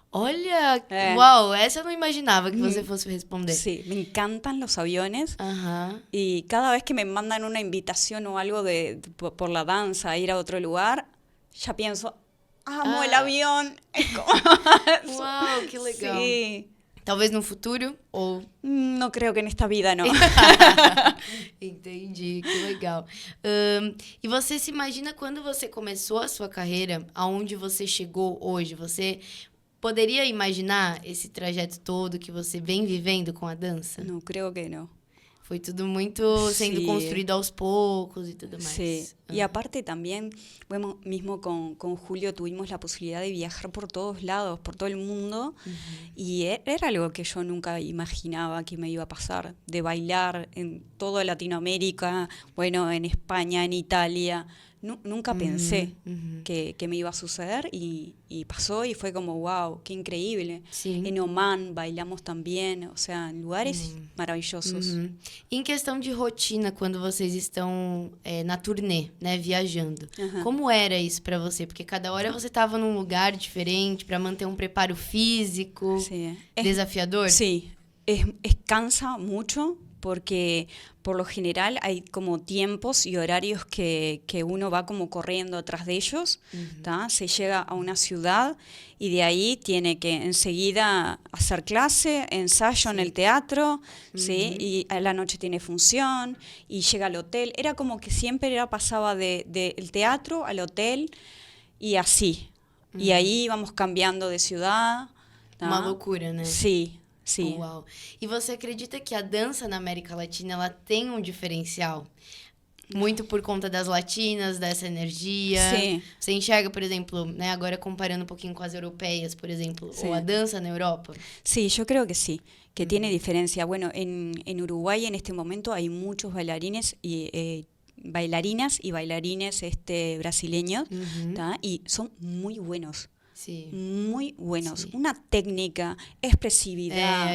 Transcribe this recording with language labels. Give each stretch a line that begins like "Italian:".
Portuguese: Olha, uau, essa eu não imaginava que você fosse responder.
Spanish: Sí, me encantan los aviones y cada vez que me mandan una invitación o algo por la danza a ir a otro lugar, ya pienso, amo el avión.
Portuguese: Uau, que legal.
Spanish: Sí.
Portuguese: Talvez no futuro ou...
Spanish: No creo que en esta vida, no.
Portuguese: Entendi, que legal. E você se imagina quando você começou a sua carreira, aonde você chegou hoje? Você poderia imaginar esse trajeto todo que você vem vivendo com a dança? Não, creio que não. Foi tudo muito sendo construído aos poucos
Spanish: y todo más. Sí, y aparte también, bueno, mismo con Julio tuvimos la posibilidad de viajar por todos lados, por todo el mundo, y era algo que yo nunca imaginaba que me iba a pasar, de bailar en toda Latinoamérica, bueno, en España, en Italia, nunca pensé que me iba a suceder y pasó y fue como, wow, qué increíble.
Portuguese: Sim.
Spanish: En Oman bailamos también, o sea, en lugares maravillosos.
Portuguese: E em questão de rotina, quando vocês estão na turnê, né, viajando, como era isso para você? Porque cada hora você estava num lugar diferente para manter um preparo físico,
Spanish: Sí.
Portuguese: desafiador?
Spanish: Sí, cansa mucho porque por lo general hay como tiempos y horarios que uno va como corriendo atrás de ellos, ¿tá? Se llega a una ciudad y de ahí tiene que enseguida hacer clase, ensayo en el teatro, ¿sí? Y a la noche tiene función y llega al hotel. Era como que siempre pasaba del teatro al hotel y así. Y ahí íbamos cambiando de ciudad. ¿tá?
Portuguese: Uma loucura, né?
Spanish: Sí. Sim.
Portuguese: Uau. E você acredita que a dança na América Latina ela tem um diferencial? Muito por conta das latinas, dessa energia. Sim. Você enxerga, por exemplo, né, agora comparando um pouquinho com as europeias, por exemplo, ou a dança na Europa?
Spanish: Sí, yo creo que sí, que tiene diferencia. Bueno, en Uruguay en este momento hay muchos bailarines y bailarinas y bailarines brasileños, ¿tá? Y son muy buenos. Sí. Muy buenos. Sí. Una técnica, expresividad,